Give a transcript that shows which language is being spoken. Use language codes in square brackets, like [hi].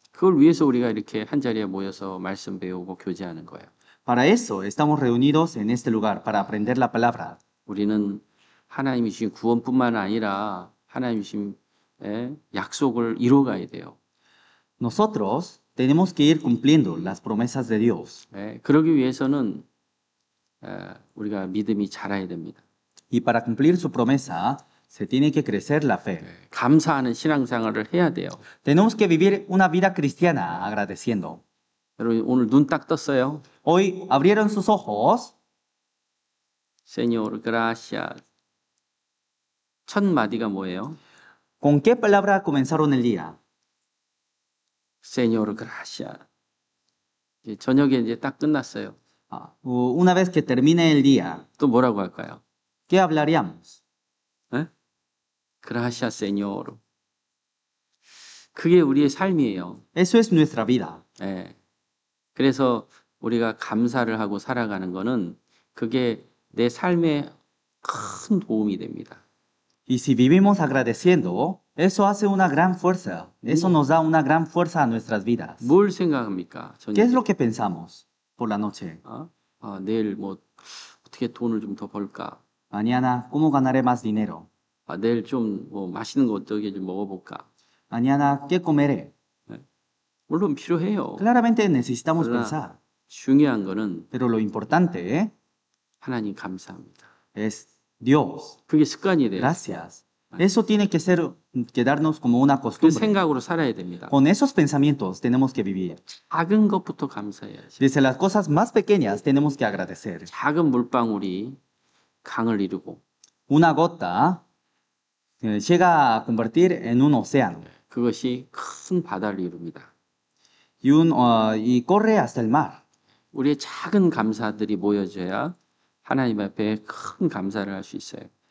[ko] 그걸 위해서 우리가 이렇게 한자리에 모여서 말씀 배우고 교제하는 거예요. [es] Para eso estamos reunidos en este lugar, para aprender la palabra. [ko] 우리는 하나님이 주신 구원뿐만 아니라 하나님이 주신 약속을 이루어가야 돼요. [es] Nosotros tenemos que ir cumpliendo las promesas de Dios. [ko] 그러기 위해서는 우리가 믿음이 자라야 됩니다. [es] Y para cumplir su promesa, se tiene que crecer la fe. [ko] 감사하는 신앙생활을 해야 돼요. [es] Tenemos que vivir una vida cristiana agradeciendo. [ko] 여러분 오늘 눈 딱 떴어요. [es] Hoy abrieron sus ojos. Señor, gracias. [ko] 첫 마디가 뭐예요? [es] ¿Con qué palabra comenzaron el día? Señor, gracias. [ko] 이제 저녁에 이제 딱 끝났어요. [es] Una vez que termine el día, [ko] 또 뭐라고 할까요? [es] ¿qué hablaríamos? Gracias, Señor. [ko] 그게 우리의 삶이에요. [es] Eso es nuestra vida. [ko] 그래서 우리가 감사를 하고 살아가는 거는 그게 내 삶에 큰 도움이 됩니다. [es] Y si vivimos agradeciendo, eso hace una gran fuerza. Eso nos da una gran fuerza a nuestras vidas. [ko] 뭘 생각합니까? [es] ¿Qué es lo que pensamos por la noche? [ko] 내일 뭐 어떻게 돈을 좀 더 벌까? [es] Mañana, ¿cómo ganaré más dinero? [ko] 내일 좀 뭐 맛있는 거 어떻게 좀 먹어볼까? [es] Mañana, ¿qué comeré? [ko] 물론 필요해요. [es] Claramente necesitamos [ko] 그러나 [es] pensar. [ko] 중요한 거는 [es] Pero lo importante [ko] 하나님 감사합니다. [es] es Dios. [ko] 그게 습관이 돼요. [es] Gracias. Eso tiene que quedarnos como una 그 costumbre. [ko] 생각으로 살아야 됩니다. [es] Con esos pensamientos tenemos que vivir. [ko] 작은 것부터 감사해야지. [es] Desde las cosas más pequeñas tenemos que agradecer. [ko] 작은 물방울이 강을 이루고 [es] una gota llega a convertir en un océano [ko] 그것이 큰 바다를 이룹니다. [es] y corre hasta el mar. [ko] 우리의 작은 감사들이 모여져야 하나님 앞에 큰 감사를 할 수 있어요.